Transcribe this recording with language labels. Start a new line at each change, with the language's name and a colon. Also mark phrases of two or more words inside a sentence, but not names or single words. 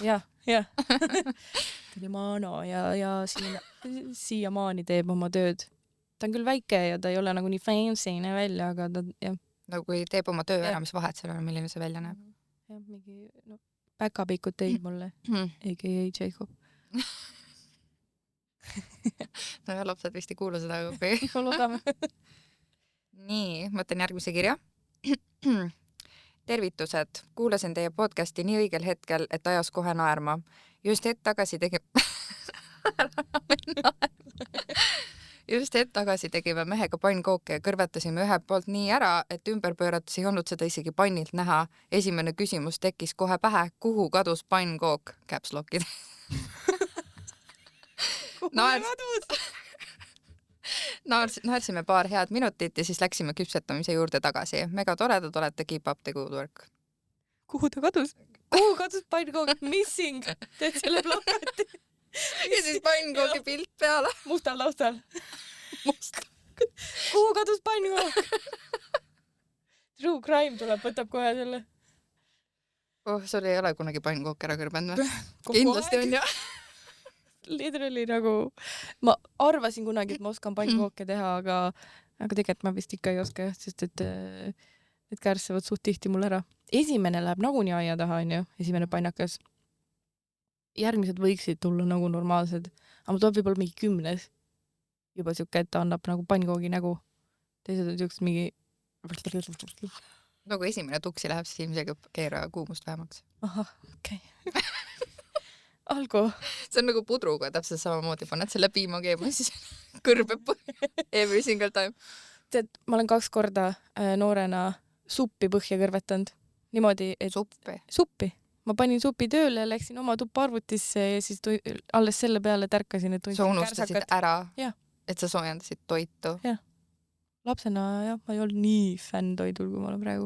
Estonian: Jah. Delimano ja siiamaani teeb oma tööd. Ta on küll väike ja ta ei ole nagu nii fancy välja, aga ta, jah. Nagu kui teeb oma töö ära, mis vahet seal on, milline see välja näeb? Jah, mingi, päkapikud teid mulle, a.k.a. Jacob. No ja lapsed vist ei kuulu seda, kui... Loodame. Nii, mõtlen järgmise kirja. Tervitused. Kuulasin teie podcasti nii õigel hetkel, et ajas kohe naerma. Just hetk tagasi tegime mehega pannkooke ja kõrvetasime ühe poolt nii ära, et ümber pöörates ei olnud seda isegi pannilt näha. Esimene küsimus tekkis kohe pähe, kuhu kadus pannkook capslockid. Naersime paar head minutit ja siis läksime küpsetamise juurde tagasi. Mega toredad olete,
English: keep up the good work.
Estonian: Kuhu ta kadus? Kuhu kadus pannkook? Missing? Teed selle plakati? ja siis pannkoogi pilt peale. Mustal taustal. Must. Kuhu kadus pannkook?
English: True crime
Estonian: tuleb, võtab kohe selle. Sul ei ole kunagi pannkook ära kõrbenud või? Kindlasti on ju. Literally nagu, ma arvasin kunagi, et ma oskan pannkooke teha, aga tegelikult ma vist ikka ei oska jah, sest et need kärssevad suht tihti mul ära. Esimene läheb nagunii aia taha, on ju, esimene pannakas. Järgmised võiksid tulla nagu normaalsed, aga mul tuleb võib-olla mingi 10. Juba siuke, et ta annab nagu pannkoogi nägu. Teised on siuksed mingi... Nagu esimene tuksi läheb, siis ilmselgi keera kuumust vähemaks. Ahah, okei. Algo. See on nagu pudruga täpselt samamoodi, paned selle piima keema, siis kõrbeb
English: every single time.
Estonian: Tead, ma olen 2 korda noorena suppi põhja kõrvetanud. Niimoodi, et... Suppi. Ma panin supi tööle, läksin oma tuppa arvutisse ja siis alles selle peale tärkasin, et sa unustasid ära, ja. Et sa soojendasid toitu. Jah. Lapsena jah, ma ei olnud nii fänn toidul, kui ma olen praegu.